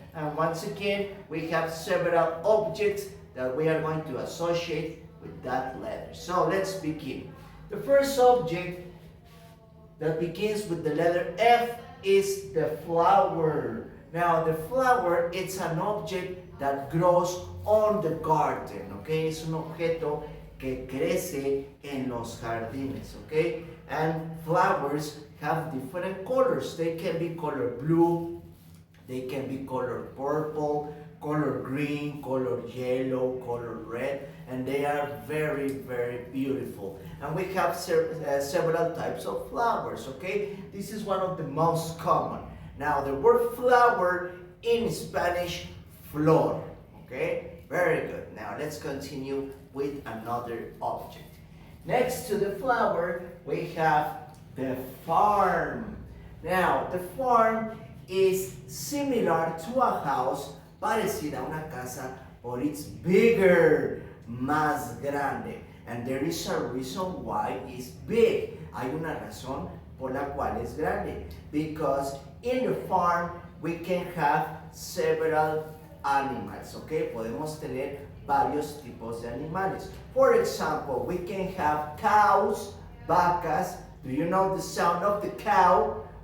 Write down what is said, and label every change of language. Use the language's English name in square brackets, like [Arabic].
[English] And once again, we have several objects that we are going to associate with that letter. So let's begin. The first object that begins with the letter F is the flower. Now, the flower, it's an object that grows on the garden, okay? [Spanish] Es un objeto que crece en los jardines, okay? [English] And flowers have different colors. They can be color blue, they can be color purple, color green, color yellow, color red, and they are very, very beautiful. And we have several types of flowers, okay? This is one of the most common. Now, the word flower in Spanish, flor, okay? Very good. Now, let's continue with another object. Next to the flower, we have the farm. Now, the farm is similar to a house, [Spanish] parecida a una casa, [English] but it's bigger, [Spanish] más grande. [English] And there is a reason why it's big. [Spanish] Hay una razón por la cual es grande. [English] Because in the farm, we can have several animals, okay? [Spanish] Podemos tener varios tipos de animales. [English] For example, we can have cows, vacas. Do you know the sound of the cow?